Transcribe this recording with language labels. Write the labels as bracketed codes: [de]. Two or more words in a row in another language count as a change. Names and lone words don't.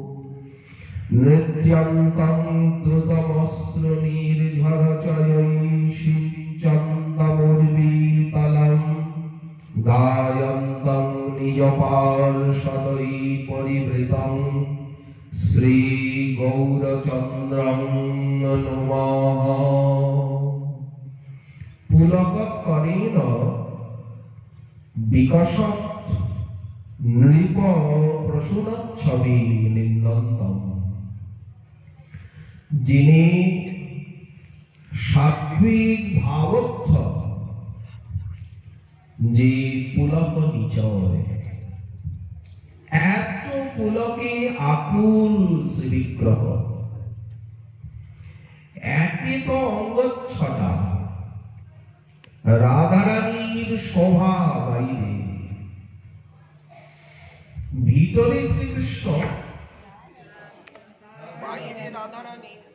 [sa] নৃত্যন্तं দ্রুতমশ্রুনির্ঝরচয়ৈষিচ্ছন্দমুর্বিতলং গায়ন্तं নিজপার্ষদৈ পরিবৃতং শ্রীগৌরচন্দ্রং নমঃ। পুলকৎকরেণ বিকশত নৃপ প্রসূনচ্ছবি নিন্দন্তম। [bn] যিনি সাত্বিক ভাবত্ব, যে পুলক নিচয়, এত পুলকে আকুল শ্রীবিগ্রহ, একে তো অঙ্গচ্ছটা, রাধারানীর শোভা বাইরে, ভিতরে শ্রীকৃষ্ণ, বাইরে রাধারানী।